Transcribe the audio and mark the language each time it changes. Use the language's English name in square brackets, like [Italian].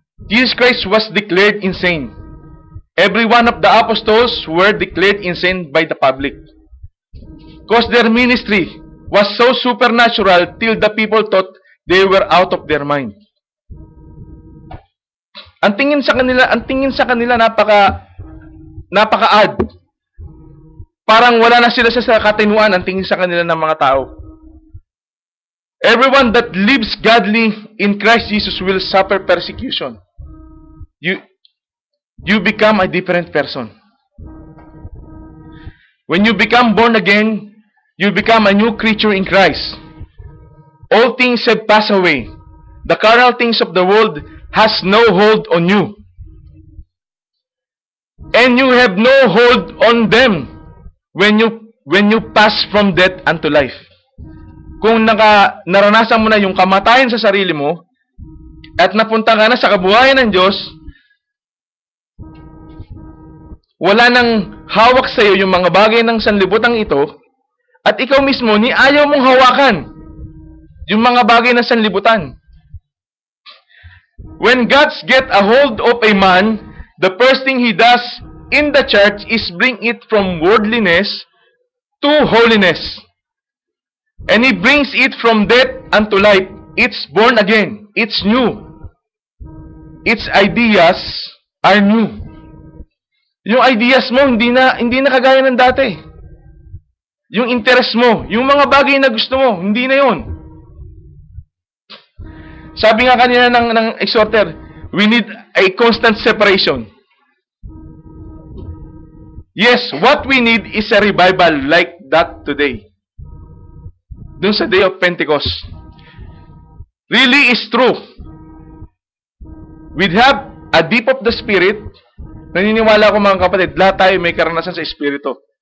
[English] Jesus Christ was declared insane. Every one of the apostles were declared insane by the public. Because their ministry was so supernatural till the people thought they were out of their mind. [Filipino] Ang tingin sa kanila napaka-odd. Parang wala na sila sa katinuan ang tingin sa kanila ng mga tao. [English] Everyone that lives godly in Christ Jesus will suffer persecution. You become a different person. When you become born again, you become a new creature in Christ. All things have passed away. The carnal things of the world has no hold on you. And you have no hold on them when you pass from death unto life. [Filipino] Kung naranasan mo na yung kamatayan sa sarili mo at napunta ka na sa kabuhayan ng Diyos, wala nang hawak sa iyo yung mga bagay ng sanlibutan ito, at ikaw mismo ni ayaw mong hawakan yung mga bagay ng sanlibutan. [English] When God gets a hold of a man, the first thing he does in the church is bring it from worldliness to holiness. And he brings it from death unto life. It's born again. It's new. Its ideas are new. [Filipino] Yung ideas mo, hindi na kagaya ng dati. Yung interest mo, yung mga bagay na gusto mo, hindi na yun. Sabi nga kanina ng [English] exhorter, we need a constant separation. Yes, what we need is a revival like that today. [Filipino] Dun sa [English] day of Pentecost. Really is true. We'd have a deep of the Spirit. [Filipino] Naniniwala ko mga kapatid, lahat tayo may karanasan sa Espiritu.